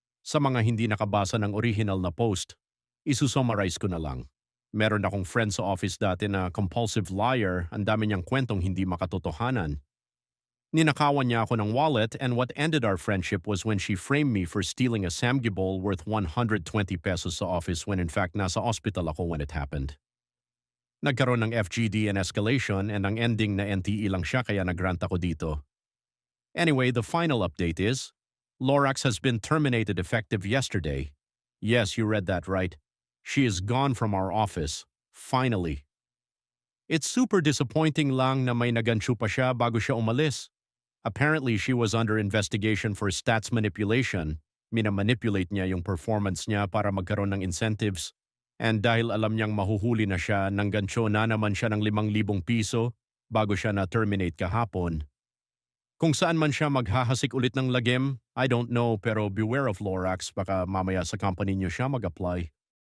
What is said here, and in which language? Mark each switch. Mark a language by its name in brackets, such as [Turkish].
[Filipino] Sa mga hindi nakabasa ng original na post, isusummarize ko na lang. Meron akong friend sa office dati na compulsive liar, ang dami niyang kwentong hindi makatotohanan. Ninakawan niya ako ng wallet [English] and what ended our friendship was when she framed me for stealing a samgibol worth 120 pesos sa office when in fact [Filipino] nasa hospital ako [English] when it happened. [Filipino] Nagkaroon ng FGD and escalation and ang ending na NTE lang siya kaya nagrant ako dito. [English] Anyway, the final update is, Lorax has been terminated effective yesterday. Yes, you read that right. She is gone from our office. Finally. It's super disappointing [Filipino] lang na may nagansyo pa siya bago siya umalis. [English] Apparently, she was under investigation for stats manipulation. [Filipino] Minamanipulate niya yung performance niya para magkaroon ng incentives. And dahil alam niyang mahuhuli na siya, nanggansyo na naman siya ng 5,000 piso bago siya na-terminate kahapon. Kung saan man siya maghahasik ulit ng lagim, [English] I don't know [Filipino] pero [English] beware of Lorax [Filipino] baka mamaya sa company niyo siya mag-apply.